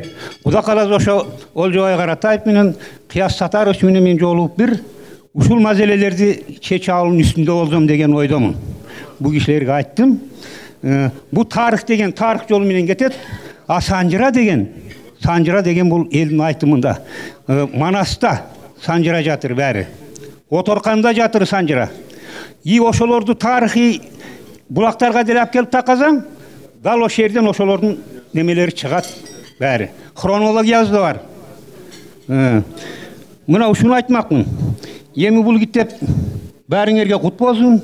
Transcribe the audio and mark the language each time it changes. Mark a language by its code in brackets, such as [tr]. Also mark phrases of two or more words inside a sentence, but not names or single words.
[ky] Кудай кааласа ошо Олжобай Каратаев менен Кыяс Сатарович менен мен жолугуп бир ушул маселелерди чече алуунун үстүндө болсом деген ойдомун. Бул кишилерге айттым. Бул тарых деген тарых жолу менен кетет. А Санжыра деген бул элдин айтымында. Манаста Санжыра жатыр бәри. Оторканда жатыр Санжыра. И ошолорду тарыхый булактарга деле алып келип такасаң, дал ошол жерден ошолордун немелери чыгат бәри. Хронологиясы да бар. Мына ушуну айтмакмын. Эми бул китеп бәріңерге кут болсун.